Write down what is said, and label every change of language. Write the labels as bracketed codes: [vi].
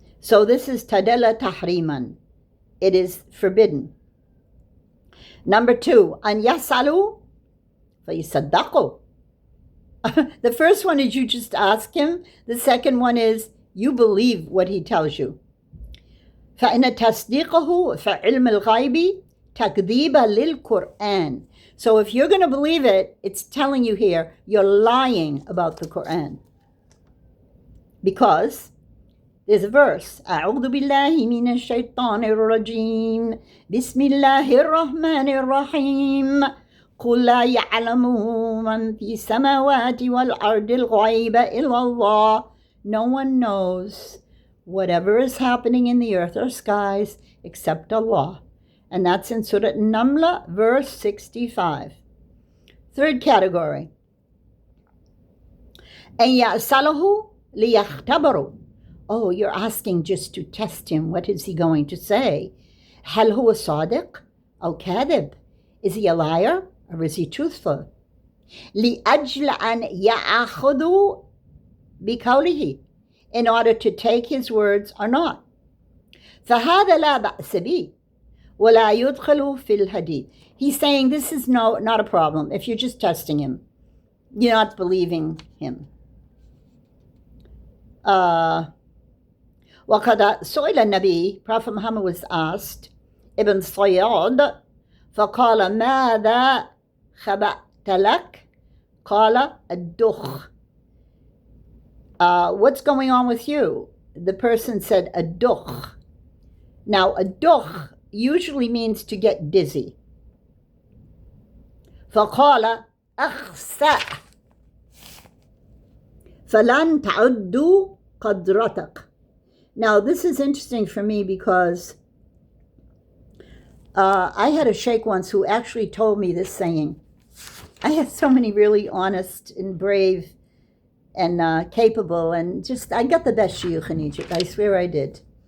[en] So this is [ar] tadalla tahriman. [en] It is forbidden. Number 2, [ar] an yasalu fayisaddaqu. [en] The first one is you just ask him. The second one is you believe what he tells you. [ar] فإن تصديقه فعلم الغيب تكذيب للقرآن. [en] So if you're going to believe it, it's telling you here you're lying about the Quran. Because there's a verse, [ar] أعوذ بالله من الشيطان الرجيم بسم الله الرحمن الرحيم قل لا يعلم من في السماوات والأرض الغيب إلا الله. [en] No one knows whatever is happening in the earth or skies except Allah. And that's in Surah Namla, verse 65. Third category. [ar] أن يأسله ليختبروا. [en] Oh, you're asking just to test him. What is he going to say? [ar] هل هو صادق أو كاذب? [en] Is he a liar or is he truthful? [ar] لأجل أن يأخذوا بقوله, [en] in order to take his words or not. [ar] فهذا لا بأس به ولا يدخل في الحديث. [en] He's saying this is not a problem if you're just testing him. You're not believing him. [ar] وقد سئل النبي, [en] Prophet Muhammad was asked, [ar] Ibn Sayyad, فقال ماذا خبأت لك? قال الدخ. [en] What's going on with you? The person said a dukh. Now a dukh usually means to get dizzy. [ar] فقال أخسأ فلن تعدوا قدرتك. [en] Now this is interesting for me because I had a sheikh once who actually told me this saying. I had so many really honest and brave and capable, and just, I got the best shuyukh in Egypt. I swear I did.